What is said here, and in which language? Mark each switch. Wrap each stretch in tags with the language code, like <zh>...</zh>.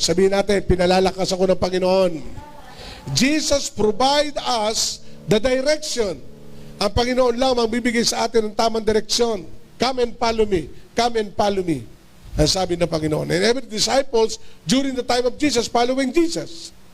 <tl>Sabihin natin, pinalalakas ako ng Panginoon.</tl> <en>Jesus provide us the direction.</en> <tl>Ang Panginoon lang ang bibigay sa atin ng tamang direksyon.</tl> <en>Come and follow me. Come and follow me.</en> <tl>Ang sabi ng Panginoon.</tl> <en>And every disciples during the time of Jesus following Jesus.</en>